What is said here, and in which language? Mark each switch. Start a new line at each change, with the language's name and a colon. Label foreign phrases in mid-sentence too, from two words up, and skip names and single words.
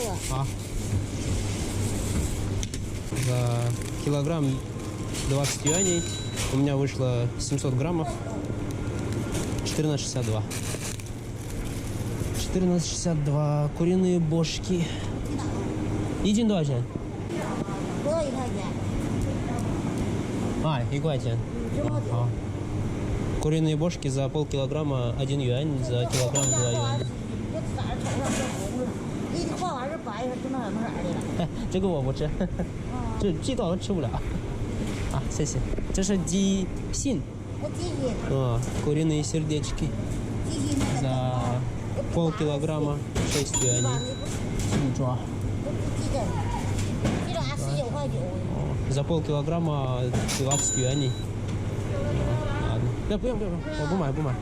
Russian: За килограмм 20 юаней. У меня вышло 700 граммов. 14,62. 14,62. Куриные бошки.
Chinese: Един 多少钱? 1块钱.
Russian: Ага. Куриные бошки за полкилограмма 1 юань, за килограмм 2 юаня.
Chinese: 这个我不吃，这鸡腿我吃不了。啊，谢谢。这是鸡心。
Russian: Куриные сердечки. За полкилограмма 6 юаней. За полкилограмма 20 юаней. Ладно. Да, бьем. Бумай.